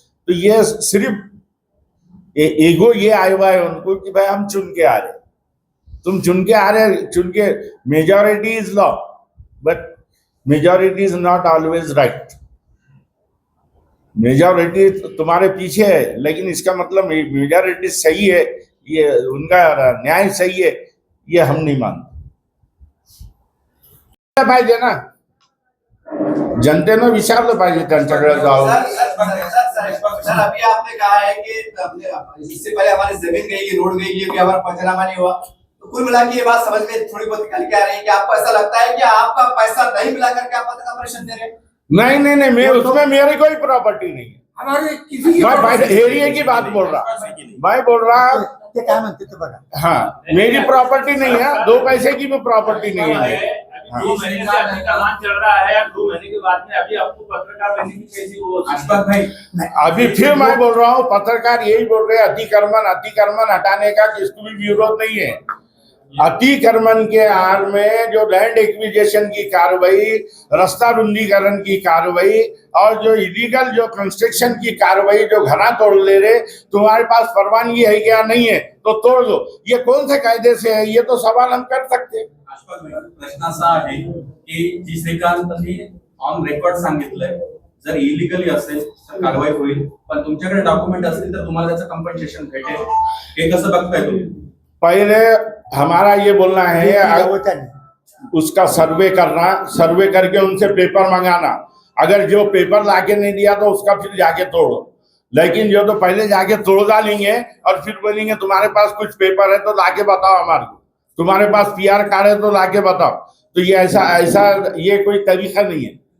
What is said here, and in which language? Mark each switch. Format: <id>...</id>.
<hi>तो ये सिर्फ ईगो ये आया हुआ है उनको कि भाई हम चुन के आ रहे, तुम चुन के आ रहे, चुन के</hi> <en>Majority is law, but majority is not always right.</en> <hi>Majority तुम्हारे पीछे है, लेकिन इसका मतलब मेजॉरिटी सही है, ये उनका न्याय सही है, ये हम नहीं मानते।</hi> <mr>पाहिजे ना, जनतेनं विचारलं पाहिजे त्यांच्याकडे जाऊन।</mr> <hi>सर, अभी आपने कहा है कि इससे पहले हमारी जमीन गई, रोड गई, कि हमारा पंचनामा नहीं हुआ, तो कुल मिला के ये बात समझ में थोड़ी बहुत निकल के आ रही है कि आपको ऐसा लगता है कि आपका पैसा नहीं मिला करके आप ऑपरेशन दे रहे हैं? नहीं नहीं नहीं, मैं उसमें मेरी कोई प्रॉपर्टी नहीं है। हमारे किसी की मैं एरिया की बात बोल रहा, मैं बोल रहा,</hi> <mr>ते काय म्हणते ते बघा.</mr> <hi>हाँ मेरी प्रॉपर्टी नहीं है, 2 पैसे की भी प्रॉपर्टी नहीं है। 2 महीने से अतिक्रमण चल रहा है, 2 महीने के बाद में अभी आपको पत्रकार बनने की कैसी वो अशफाक भाई, अभी फिर मैं बोल रहा हूँ, पत्रकार यही बोल रहे हैं, अतिक्रमण हटाने का किसको भी विरोध नहीं है। अतिक्रमण के आड़ में जो लैंड एक्विजिशन की कार्रवाई, रास्ता रुंदीकरण की कार्रवाई और जो इलीगल जो कंस्ट्रक्शन की कार्रवाई, जो घरा तोड़ ले रहे, तुम्हारे पास परवानगी है क्या, नहीं है तो तोड़ दो, ये कौन से कायदे से है, ये तो सवाल हम कर सकते हैं।</hi> <mr>प्रश्न असा आहे की जी श्रीकांतनी ऑन रेकॉर्ड सांगितलंय, जर इलिगली असेल तर कारवाई होईल, पण तुमच्याकडे डॉक्युमेंट असतील तर तुम्हाला त्याचं कॉम्पन्सेशन भेटेल, हे कसं बघताय तुम्ही?</mr> <hi>पहले हमारा ये बोलना है, उसका सर्वे करना, सर्वे करके उनसे पेपर मंगाना, अगर जो पेपर लाके नहीं दिया तो उसका फिर जाके तोड़ो, लेकिन जो तो पहले जाके तोड़ डालेंगे और फिर बोलेंगे तुम्हारे पास कुछ पेपर है तो लाके बताओ हमारे को, तुम्हारे पास PR कार्ड है तो लाके बताओ, तो ये ऐसा ये कोई तरीका नहीं है।</hi>